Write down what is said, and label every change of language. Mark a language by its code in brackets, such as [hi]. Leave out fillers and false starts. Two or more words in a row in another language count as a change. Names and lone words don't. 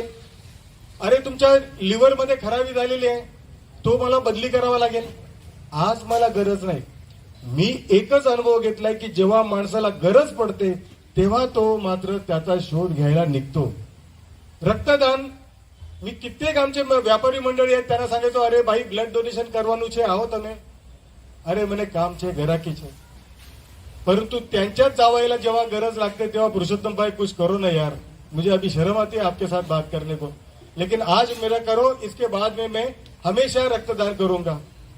[mr] अरे तुमच्या लिव्हरमध्ये खराबी झालेली आहे, तो मला बदली करावा लागेल. आज मला गरज नाही. मी एकच अनुभव घेतलाय की जेव्हा माणसाला गरज पडते तेव्हा तो मात्र त्याचा शोध घ्यायला निघतो. रक्तदान मी कित्येक आमचे व्यापारी मंडळी आहेत त्यांना सांगायचो अरे भाई [en] blood donation [gu] કરવાનું છે આવો તમે. અરે મને કામ છે ઘરાકી છે. [mr] परंतु त्यांच्याच जावयाला जेव्हा गरज लागते तेव्हा [hi] पुरुषोत्तम भाई कुछ करो ना यार, मुझे अभी शर्म आती है आपके साथ बात करने को, लेकिन आज मेरा करो, इसके बाद में मैं हमेशा रक्तदान करूंगा.